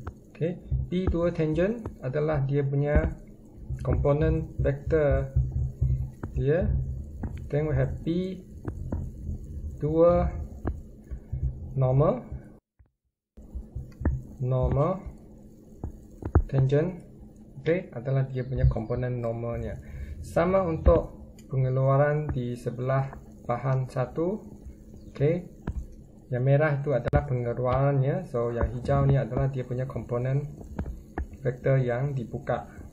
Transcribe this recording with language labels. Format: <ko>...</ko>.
<ms>Okay, B2 tangent adalah dia punya komponen vektor dia.</ms> <en>Then we have B2 normal tangent</en> <ms>Okay, adalah dia punya komponen normalnya. Sama untuk pengeluaran di sebelah bahan satu. Okay, yang merah itu adalah pengeluarannya. So yang hijau ni adalah dia punya komponen vektor yang dibuka.</ms>